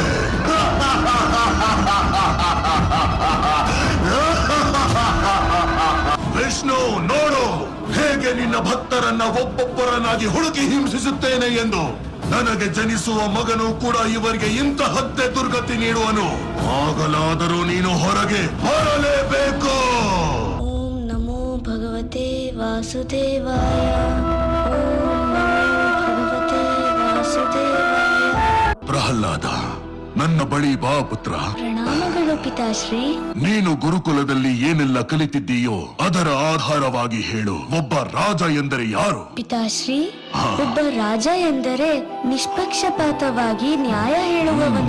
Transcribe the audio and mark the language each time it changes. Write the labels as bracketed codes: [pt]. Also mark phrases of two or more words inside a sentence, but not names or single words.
[kn] ವಿಷ್ಣು, ನೋಡು ಹೇಗೆ ನಿನ್ನ ಭಕ್ತರನ್ನ ಒಬ್ಬೊಬ್ಬರನ್ನಾಗಿ ಹುಡುಕಿ ಹಿಂಸಿಸುತ್ತೇನೆ ಎಂದು. ನನಗೆ ಜನಿಸುವ ಮಗನು ಕೂಡ ಇವರಿಗೆ ಇಂತಹದ್ದೇ ದುರ್ಗತಿ ನೀಡುವನು. ಆಗಲಾದರೂ ನೀನು ಹೊರಗೆ ಬರಲೇಬೇಕು. [sa] ಓಂ ನಮೋ ಭಗವತೆ ವಾಸುದೇವಾಯ. ಓಂ ನಮೋ ಭಗವತೆ ವಾಸುದೇವಾಯ. [kn] ಪ್ರಹ್ಲಾದ, ನನ್ನ ಬಳಿ ಬಾ ಪುತ್ರ. ಪ್ರಣಾಮಗಳು ಪಿತಾಶ್ರೀ. ನೀನು ಗುರುಕುಲದಲ್ಲಿ ಏನೆಲ್ಲ ಕಲಿತಿದ್ದೀಯೋ ಅದರ ಆಧಾರವಾಗಿ ಹೇಳು. ಒಬ್ಬ ರಾಜ ಎಂದರೆ ಯಾರು? ಪಿತಾಶ್ರೀ, ಒಬ್ಬ ರಾಜ ಎಂದರೆ ನಿಷ್ಪಕ್ಷಪಾತವಾಗಿ ನ್ಯಾಯ ಹೇಳುವವನು.